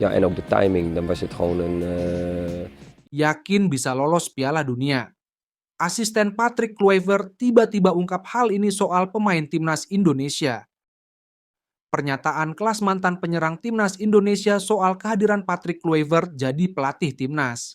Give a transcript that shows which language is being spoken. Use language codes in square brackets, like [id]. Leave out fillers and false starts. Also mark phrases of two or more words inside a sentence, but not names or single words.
[nl] Ja, en ook de timing, dan was het gewoon een. [id] Yakin bisa lolos Piala Dunia. Asisten Patrick Kluivert tiba-tiba ungkap hal ini soal pemain timnas Indonesia. Pernyataan kelas mantan penyerang timnas Indonesia soal kehadiran Patrick Kluivert jadi pelatih timnas.